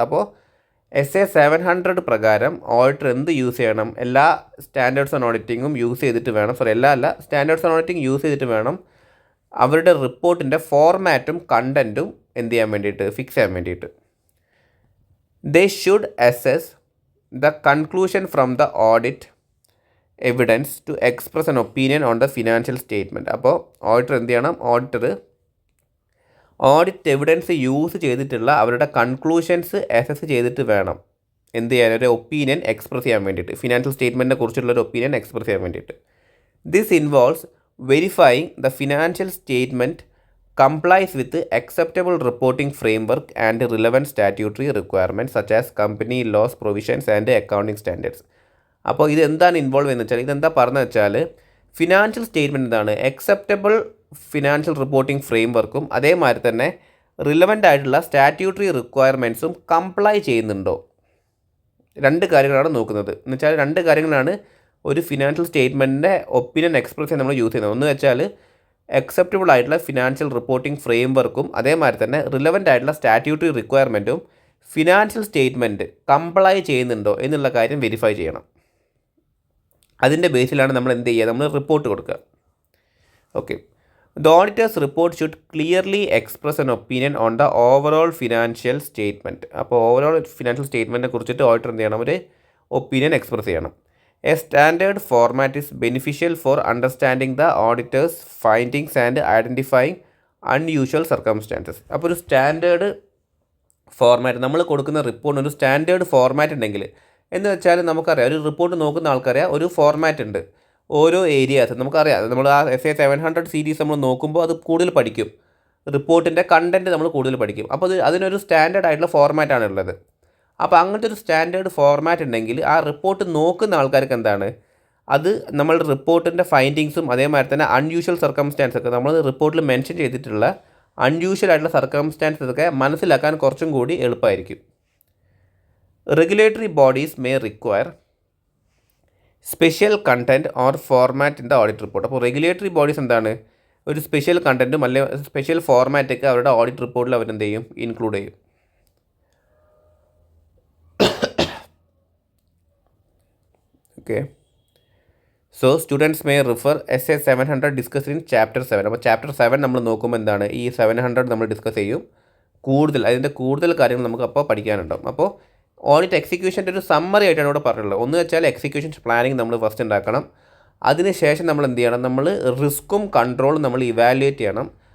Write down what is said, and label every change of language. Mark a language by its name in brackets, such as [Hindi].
[Malayalam] അപ്പോൾ SA 700 പ്രകാരം auditor എന്ത് യൂസ് ചെയ്യണം, എല്ലാ സ്റ്റാൻഡേർഡ്സ് ഓൺ ഓഡിറ്റിങ്ങും യൂസ് ചെയ്തിട്ട് വേണം, സ്റ്റാൻഡേർഡ്സ് ഓൺ ഓഡിറ്റിംഗ് യൂസ് ചെയ്തിട്ട് വേണം അവരുടെ റിപ്പോർട്ടിൻ്റെ ഫോർമാറ്റും കണ്ടൻറ്റും എന്ത് ചെയ്യാൻ വേണ്ടിയിട്ട്, ഫിക്സ് ചെയ്യാൻ വേണ്ടിയിട്ട്. [English] They should assess the conclusion from the audit evidence to express an opinion on the financial statement. [Malayalam] അപ്പോൾ ഓഡിറ്റർ എന്ത് ചെയ്യണം? ഓഡിറ്റ് എവിഡൻസ് യൂസ് ചെയ്തിട്ടുള്ള അവരുടെ കൺക്ലൂഷൻസ് അസസ് ചെയ്തിട്ട് വേണം എന്ത് ചെയ്യാൻ, ഒരു ഒപ്പീനിയൻ എക്സ്പ്രസ് ചെയ്യാൻ വേണ്ടിയിട്ട്, ഫിനാൻഷ്യൽ സ്റ്റേറ്റ്മെൻറ്റിനെ കുറിച്ചുള്ള ഒരു ഒപ്പീനിയൻ എക്സ്പ്രസ് ചെയ്യാൻ വേണ്ടിയിട്ട്. [English] This involves verifying the financial statement complies with acceptable reporting framework and relevant statutory requirements such as company laws, provisions and accounting standards. [Malayalam] അപ്പോൾ ഇത് എന്താണ് ഇൻവോൾവ് ചെയ്യുന്നത് വെച്ചാൽ, ഇതെന്താ പറഞ്ഞത് വെച്ചാൽ, ഫിനാൻഷ്യൽ സ്റ്റേറ്റ്മെൻറ്റ് എന്താണ്, അക്സെപ്റ്റബിൾ ഫിനാൻഷ്യൽ റിപ്പോർട്ടിംഗ് ഫ്രെയിംവർക്കും അതേമാതിരി തന്നെ റിലവൻ്റ് ആയിട്ടുള്ള സ്റ്റാറ്റ്യൂട്ടറി റിക്വയർമെൻറ്റ്സും കംപ്ലൈ ചെയ്യുന്നുണ്ടോ, രണ്ട് കാര്യങ്ങളാണ് നോക്കുന്നത്. എന്ന് വെച്ചാൽ രണ്ട് കാര്യങ്ങളാണ് ഒരു ഫിനാൻഷ്യൽ സ്റ്റേറ്റ്മെൻറ്റിൻ്റെ ഒപ്പീനിയൻ എക്സ്പ്രസ് ചെയ്യാൻ നമ്മൾ യൂസ് ചെയ്യുന്നത്. ഒന്ന് വെച്ചാൽ അക്സെപ്റ്റബിൾ ആയിട്ടുള്ള ഫിനാൻഷ്യൽ റിപ്പോർട്ടിംഗ് ഫ്രെയിംവർക്കും അതേമാതിരി തന്നെ റിലവൻ്റ് ആയിട്ടുള്ള സ്റ്റാറ്റ്യൂട്ടറി റിക്വയർമെൻറ്റും ഫിനാൻഷ്യൽ സ്റ്റേറ്റ്മെൻറ്റ് കംപ്ലൈ ചെയ്യുന്നുണ്ടോ എന്നുള്ള കാര്യം വെരിഫൈ ചെയ്യണം. അതിൻ്റെ ബേസിലാണ് നമ്മൾ എന്ത് ചെയ്യുക, നമ്മൾ റിപ്പോർട്ട് കൊടുക്കുക. [English] Okay, the auditors report should clearly express an opinion on the overall financial statement. [Malayalam] അപ്പോൾ ഓവറോൾ ഫിനാൻഷ്യൽ സ്റ്റേറ്റ്മെൻറ്റിനെ കുറിച്ചിട്ട് ഓഡിറ്റർ എന്ത് ചെയ്യണം, ഒരു ഒപ്പീനിയൻ എക്സ്പ്രസ് ചെയ്യണം. [English] A standard format is beneficial for understanding the auditor's findings and identifying unusual circumstances. [Malayalam] അപ്പോൾ ഒരു standard format നമ്മൾ കൊടുക്കുന്ന റിപ്പോർട്ടിന് ഒരു സ്റ്റാൻഡേർഡ് ഫോർമാറ്റ് ഉണ്ടെങ്കിൽ, എന്ന് വെച്ചാൽ നമുക്കറിയാം, ഒരു റിപ്പോർട്ട് നോക്കുന്ന ആൾക്കറിയാം ഒരു ഫോർമാറ്റ് ഉണ്ട്. ഓരോ ഏരിയാസ് നമുക്കറിയാം. നമ്മൾ ആ SA 700 സീരീസ് നമ്മൾ നോക്കുമ്പോൾ അത് കൂടുതൽ പഠിക്കും, റിപ്പോർട്ടിൻ്റെ കണ്ടൻറ്റ് നമ്മൾ കൂടുതൽ പഠിക്കും. അപ്പോൾ അതിനൊരു സ്റ്റാൻഡേർഡ് ആയിട്ടുള്ള ഫോർമാറ്റാണ് ഉള്ളത്. അപ്പോൾ അങ്ങനത്തെ ഒരു സ്റ്റാൻഡേർഡ് ഫോർമാറ്റ് ഉണ്ടെങ്കിൽ ആ റിപ്പോർട്ട് നോക്കുന്ന ആൾക്കാർക്ക് എന്താണ്, അത് നമ്മളുടെ റിപ്പോർട്ടിൻ്റെ ഫൈൻഡിങ്സും അതേമാതിരി തന്നെ അൺയൂഷ്വൽ സർക്കംസ്റ്റാൻസ് ഒക്കെ നമ്മൾ റിപ്പോർട്ടിൽ മെൻഷൻ ചെയ്തിട്ടുള്ള അൺയൂഷ്വൽ ആയിട്ടുള്ള സർക്കംസ്റ്റാൻസസ് ഒക്കെ മനസ്സിലാക്കാൻ കുറച്ചും കൂടി എളുപ്പമായിരിക്കും. [English] Regulatory bodies may require special content or format in the audit report. [Malayalam] അപ്പോൾ റെഗുലേറ്ററി ബോഡീസ് എന്താണ്, ഒരു സ്പെഷ്യൽ കണ്ടൻറ്റും അല്ലെങ്കിൽ സ്പെഷ്യൽ ഫോർമാറ്റൊക്കെ അവരുടെ ഓഡിറ്റ് റിപ്പോർട്ടിൽ അവരെന്ത് ചെയ്യും, ഇൻക്ലൂഡ് ചെയ്യും. [English] Okay, so students may refer SA 700 discussed in chapter 7. [Malayalam] അപ്പോൾ ചാപ്റ്റർ 7 നമ്മൾ നോക്കുമ്പോൾ എന്താണ്, ഈ 700 നമ്മൾ ഡിസ്കസ് ചെയ്യും. അതിൻ്റെ കൂടുതൽ കാര്യങ്ങൾ നമുക്ക് അപ്പോൾ പഠിക്കാനുണ്ടാവും. അപ്പോൾ ഓഡിറ്റ് എക്സിക്യൂഷൻ്റെ ഒരു സമ്മറി ആയിട്ടാണ് ഇവിടെ പറഞ്ഞിട്ടുള്ളത്. ഒന്ന് വെച്ചാൽ എക്സിക്യൂഷൻ പ്ലാനിങ് നമ്മൾ ഫസ്റ്റ് ഉണ്ടാക്കണം. അതിനുശേഷം നമ്മൾ എന്ത് ചെയ്യണം, നമ്മൾ റിസ്ക്കും കൺട്രോളും നമ്മൾ ഇവാലുവേറ്റ് ചെയ്യണം.